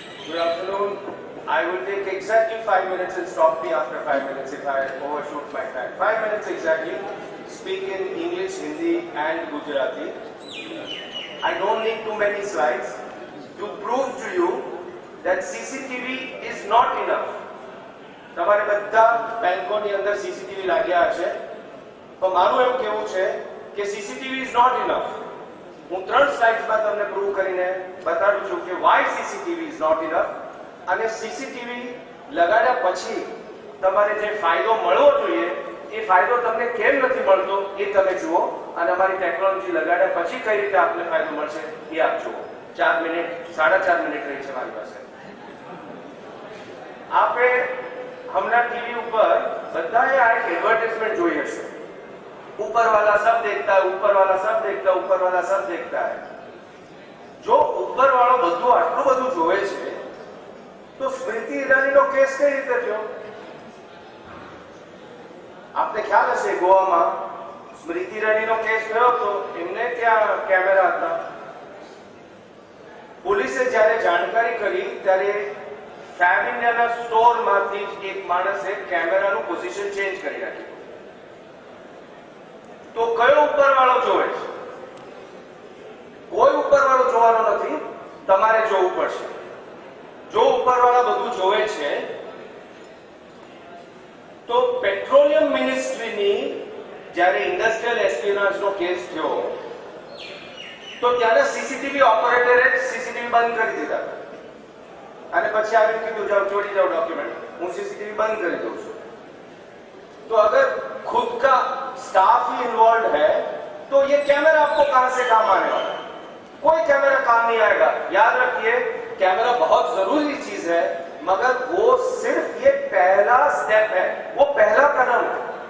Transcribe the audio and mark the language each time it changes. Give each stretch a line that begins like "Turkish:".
English: exactly 5 minutes and stop me after 5 minutes if I overshoot my time. 5 minutes exactly. Speak in English, Hindi and Gujarati. I don't need too many slides to prove to you that CCTV is not enough.
Gujarati: તમારે બધા બેંકોની અંદર CCTV લાગ્યા હશે, તો મારું એવું કહેવું છે કે
English: CCTV is not enough.
Gujarati: હું 3 સ્લાઇડ્સમાં તમને પ્રૂવ કરીને બતાડું છું કે
English: why CCTV is not enough,
Gujarati: અને સીસીટીવી લગાડ્યા પછી તમારે જે ફાયદો મળવો જોઈએ એ ફાયદો તમને કેમ નથી મળતો એ તમે જુઓ, અને અમારી ટેકનોલોજી લગાડ્યા પછી કઈ રીતે આપને ફાયદો મળશે એ આપ જુઓ. 4 મિનિટ 4.5 મિનિટ રહી છે મારી પાસે. આપે હમણાં ટીવી ઉપર બધાએ આ એક એડવર્ટાઇઝમેન્ટ જોઈ હશે,
Hindi: ऊपर वाला सब देखता है, ऊपर वाला सब देखता है, ऊपर वाला सब देखता है.
Gujarati: जो ऊपर वाળો બધું આટલું બધું જોવે છે તો સ્મૃતિ ઈરાનીનો કેસ કઈ રીતે થયો? આપને ખ્યાલ હશે ગોવામાં સ્મૃતિ ઈરાનીનો કેસ થયો તો એમને ત્યાં કેમેરા હતા. પોલીસે જ્યારે જાણકારી કરી ત્યારે ફેબ ઇન્ડિયાના સ્ટોરમાંથી એક માણસે કેમેરાનું પોઝિશન ચેન્જ કરી નાખ્યું. તો કયો ઉપરવાળો જોવે છે? કોઈ ઉપરવાળો જોવાનો નથી, તમારે જોવું પડશે. જો ઉપરવાળા બધું જોવે છે તો પેટ્રોલિયમ મિનિસ્ટ્રીની જ્યારે ઇન્ડસ્ટ્રીયલ એસ્પિયોનેજનો કેસ થયો તો ત્યારે સીસીટીવી ઓપરેટરે સીસીટીવી બંધ કરી દીધા અને પછી આવીને કીધું જાઓ ચોરી જાઓ ડોક્યુમેન્ટ, હું સીસીટીવી બંધ કરી દઉં છું.
Hindi: तो अगर खुद का स्टाफ ही इन्वॉल्व है तो ये कैमरा आपको कहां से काम आने वाला है? कोई कैमरा काम नहीं आएगा. याद रखिए, कैमरा बहुत जरूरी चीज है, मगर वो सिर्फ ये पहला स्टेप है, वो पहला कदम है.